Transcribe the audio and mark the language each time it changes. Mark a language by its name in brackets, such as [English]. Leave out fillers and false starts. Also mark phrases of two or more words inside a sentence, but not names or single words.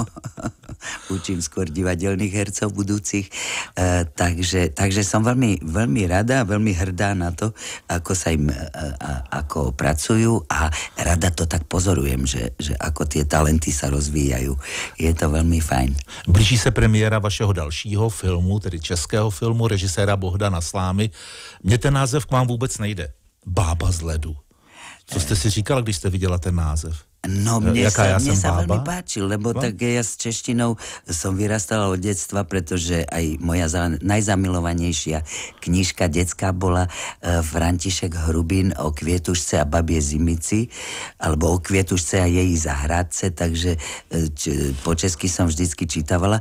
[Slovak] Učím skôr divadelných hercov budúcich. Takže som veľmi, veľmi rada, veľmi hrdá na to, ako sa im ako pracujú a rada to tak pozorujem, že ako tie talenty sa rozvíjajú. Je to veľmi fajn. [Czech] Blíží se premiéra vašeho dalšího filmu, tedy českého filmu, režiséra Bohdana Slámy. Mně ten název k vám vůbec nejde. Bába z ledu. Co jste si říkala, když jste viděla ten název? [Slovak] No mne sa veľmi páčil, lebo tak ja s češtinou som vyrastala od detstva, pretože aj moja najzamilovanejšia knižka detská bola František Hrubin o Kvietušce a babie Zimici, alebo o Kvietušce a jej zahradce, takže po česky som vždycky čítavala.